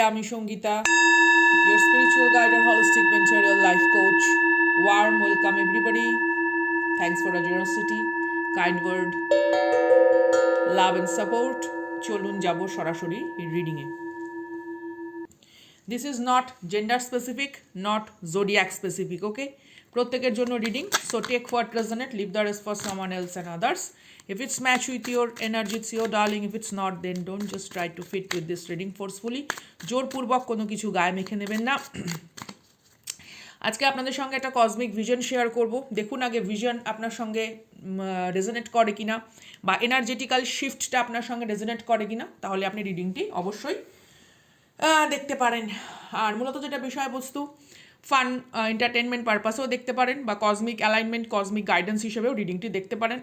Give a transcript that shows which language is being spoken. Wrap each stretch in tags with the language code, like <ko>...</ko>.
<bn>আমি Sangeeta,</bn> <en>your spiritual guide and holistic mentorial life coach. Warm welcome everybody. Thanks for your generosity, kind word, love and support.</en> <bn>চলুন যাব সরাসরি রিডিংয়ে।</bn> <en>This is not gender specific, not zodiac specific, okay?</en> <bn>প্রত্যেকের জন্য reading,</bn> <en>So take what resonate, leave the rest for someone else and others. If it's match with your energy, it's your darling. If it's not, then don't just try to fit with this reading forcefully.</en> <bn>জোরপূর্বক কোনো কিছু গায়ে মেখে নেবেন না। আজকে আপনাদের সঙ্গে একটা কসমিক ভিশন শেয়ার করব। দেখুন আগে ভিশন আপনার সঙ্গে রেজোনেট করে কিনা, বা এনার্জেটিক্যাল শিফটটা আপনার সঙ্গে রেজোনেট করে কিনা, তাহলে আপনি রিডিংটি অবশ্যই দেখতে পারেন। আর মূলত যেটা বিষয়বস্তু, ফান এন্টারটেনমেন্ট পারপাসেও দেখতে পারেন, বা কসমিক অ্যালাইনমেন্ট, কসমিক গাইডেন্স হিসেবেও রিডিংটি দেখতে পারেন।</bn>